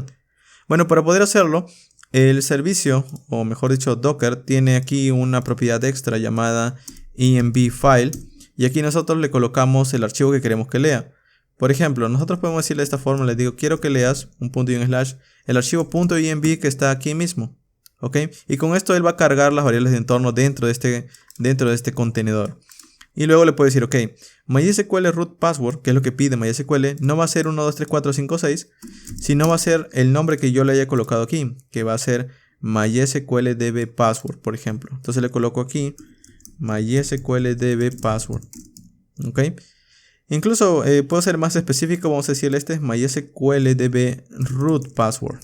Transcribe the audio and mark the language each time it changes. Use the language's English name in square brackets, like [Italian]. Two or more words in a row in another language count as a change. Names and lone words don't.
[Spanish] Bueno, para poder hacerlo, el servicio, o mejor dicho Docker, tiene aquí una propiedad extra llamada [English] env file, [Spanish] y aquí nosotros le colocamos el archivo que queremos que lea. Por ejemplo, nosotros podemos decirle de esta forma, le digo quiero que leas un punto y un slash el archivo .env que está aquí mismo. ¿Ok? Y con esto él va a cargar las variables de entorno dentro de este contenedor. Y luego le puedo decir, ok, [English] MySQL root password, [Spanish] que es lo que pide MySQL, no va a ser 1, 2, 3, 4, 5, 6, sino va a ser el nombre que yo le haya colocado aquí, que va a ser [English] MySQLDB password, [Spanish] por ejemplo. Entonces le coloco aquí [English] MySQLDB password. [Spanish] Ok. Incluso puedo ser más específico, vamos a decirle este es [English] MySQLDB root password.